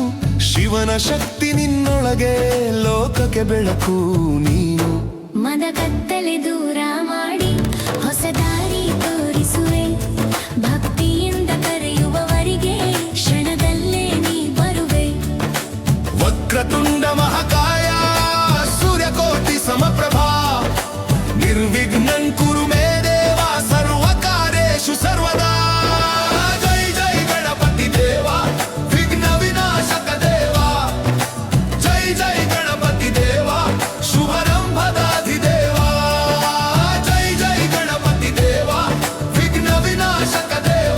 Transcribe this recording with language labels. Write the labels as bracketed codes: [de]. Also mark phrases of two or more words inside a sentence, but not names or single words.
[kn] ಶಿವನ ಶಕ್ತಿ ನಿನ್ನೊಳಗೆ ಲೋಕಕ್ಕೆ ಬೆಳಕು ನೀನು. ಮದ ಕತ್ತಲೆ ದೂರ ಮಾಡಿ ಹೊಸ ದಾರಿ ತೋರಿಸುವೆ. ಭಕ್ತಿಯಿಂದ ಕರೆಯುವವರಿಗೆ ಕ್ಷಣದಲ್ಲೇ ನೀ ಬರುವೆ. [sa] ವಕ್ರತುಂಡ ಮಹಾಕಾಯ ಸೂರ್ಯಕೋಟಿ ಸಮಪ್ರಭಾ. ನಿರ್ವಿಘ್ನಂ ಕುರು ಮೇ ದೇವ ಸರ್ವಕಾರ್ಯೇಷು ಸರ್ವದಾ. [kn] ಜೈ ಜೈ ಗಣಪತಿ ದೇವ ವಿಘ್ನ ವಿನಾಶಕ ದೇವ. ಜೈ ಜೈ ಗಣಪತಿ ದೇವ ಶುಭರಂಭದಾಧಿದೇವ. ಜೈ ಜೈ ಗಣಪತಿ ದೇವ ವಿಘ್ನ ವಿನಾಶಕ ದೇವ.